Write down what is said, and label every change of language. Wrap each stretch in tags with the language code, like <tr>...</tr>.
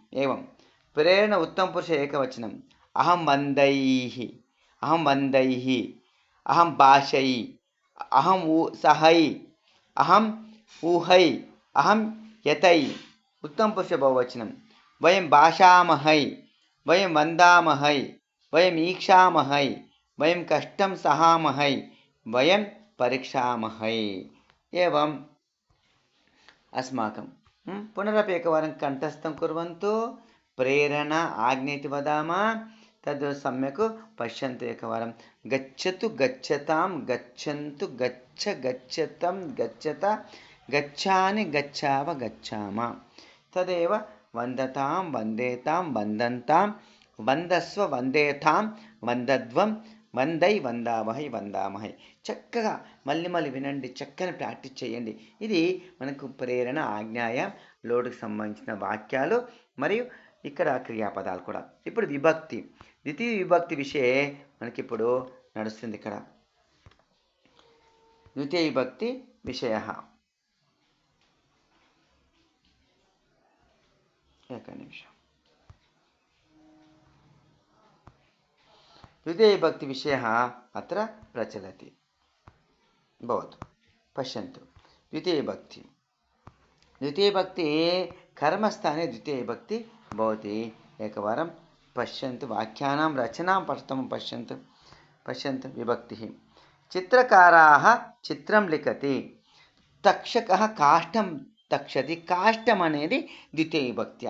<sa>ఏవం ప్రేరణ ఉత్తమ పురుష ఏకవచనం. అహం వందైః, అహం వందైః, అహం భాషై, అహం సహై, అహం ఊహై, అహం యతై. ఉత్తమ పురుష బహువచనం. వయం భాషామహై, వయం వందామహై, వయం ఈక్షామహై, వయం కష్టం సహామహై, వయం పరీక్షామహై. ఏవం अस्माकं पुनरपि एकवारं कण्ठस्थं कुर्वन्तु. प्रेरणा आज्ञा इति वदामः. तद् सम्यक् पश्यन्तु एकवारं. गच्छतु गच्छतां, गच्छन्तु गच्छ गच्छतं, गच्छत, गच्छानि गच्छाव गच्छाम. తదేవ వందతాం వందేతాం వందంతాం వందస్వ వందేతాం వందధ్వం వందై వందామహై వందామహై.</sa> <te>చక్కగా మళ్ళీ మళ్ళీ వినండి, చక్కని ప్రాక్టీస్ చేయండి. ఇది మనకు ప్రేరణ, ఆజ్ఞాయ, లోటుకు సంబంధించిన వాక్యాలు మరియు ఇక్కడ క్రియాపదాలు కూడా. ఇప్పుడు విభక్తి, ద్వితీయ విభక్తి విషయ మనకిప్పుడు నడుస్తుంది. ఇక్కడ ద్వితీయ విభక్తి విషయ.</te> <sa>एक निमिषम्. द्वितीयविभक्तिविषयः अत्र प्रचलति. भवतु, पश्यन्तु. द्वितीयविभक्ति कर्मस्थाने द्वितीयविभक्ति भवति. एकवारं पश्यन्तु, वाक्यानां रचनां प्रथमं पश्यन्तु. विभक्तिः. चित्रकाराः चित्रं लिखति. तक्षकः काष्ठं तक्षति.</sa> <te>काष्ठम् అనేది ద్వితీయ విభక్తి.</te>